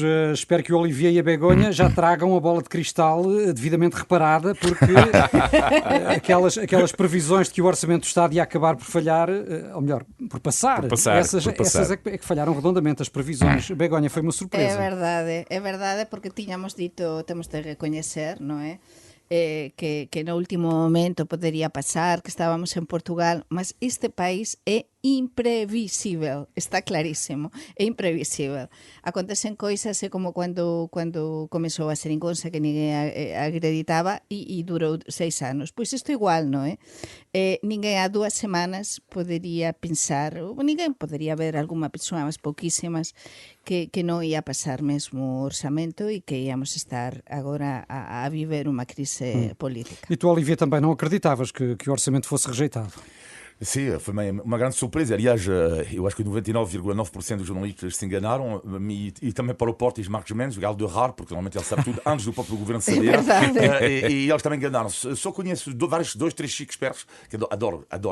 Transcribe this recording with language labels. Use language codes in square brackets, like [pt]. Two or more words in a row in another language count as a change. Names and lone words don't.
[pt] Espero que o Olivier e a Begonha já tragam a bola de cristal devidamente reparada, porque aquelas previsões de que o Orçamento do Estado ia acabar por falhar, ou melhor, por passar. Essas é que falharam redondamente, as previsões. Begonha, foi uma surpresa. É verdade, porque temos de reconhecer, não é? Que no último momento poderia passar, que estávamos en Portugal, mas este país é imprevisível, está clarísimo, é imprevisível. [gl] Acontecen coisas como cando comezou a Xeringonça que ninguén acreditaba e durou 6 anos. Pois isto igual, non é? Ninguén há 2 semanas podería pensar, ou ninguén podería ver algunha persoa, mas pouquísimas, que non ia pasar mesmo o orçamento e que íamos estar agora a viver unha crise política. [pt] E tu, Olivier, também não acreditavas que o orçamento fosse rejeitado? Sim, foi uma grande surpresa. Aliás, eu acho que 99,9% dos jornalistas se enganaram e também para o Porto e Marcos Mendes, o galo de raro, porque normalmente ele sabe tudo antes do próprio governo saber. E eles também enganaram-se. Só conheço 2, 3 chiques espertos que adoro.